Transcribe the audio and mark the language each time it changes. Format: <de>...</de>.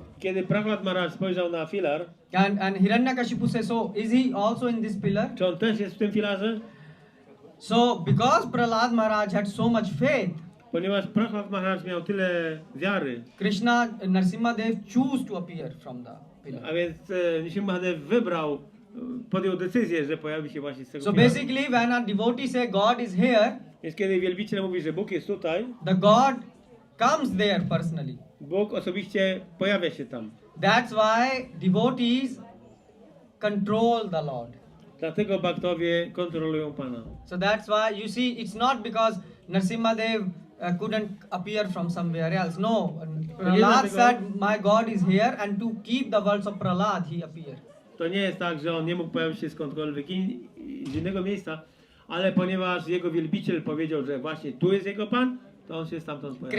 <pl>Kiedy Prahlad Maharaj spojrzał na filar,</pl> <en>and Hiranyakashipu says, so is he also in this pillar?</en> <pl>czy on też jest w tym filarze?</pl> <en>So because Prahlad Maharaj had so much faith,</en> <pl>Ponieważ Prahlad Maharaj miał tyle wiary,</pl> <en>Krishna Nrsimhadev chose to appear from the pillar.</en> <pl>a więc Nrsimhadev podjął decyzję, że pojawi się właśnie z tego</pl> <en>So</en> <pl>filaru.</pl> <en>basically, when a devotee say God is here,</en> <pl>Więc kiedy wielbiciel mówi, że Bóg jest tutaj,</pl> <en>the God comes there personally.</en> <pl>Bóg osobiście pojawia się tam.</pl> <en>That's why devotees control the Lord.</en> <pl>Dlatego bhaktowie kontrolują Pana.</pl> <en>So that's why you see, it's not because Nrsimhadev couldn't appear from somewhere else. No, Prahlad said, my God is here, and to keep the words of Prahlad, he appeared.</en> <pl>To nie jest tak, że on nie mógł pojawić się skądkolwiek z innego miejsca, ale ponieważ jego wielbiciel powiedział, że właśnie tu jest jego Pan, to on się stamtąd pojawił.</pl>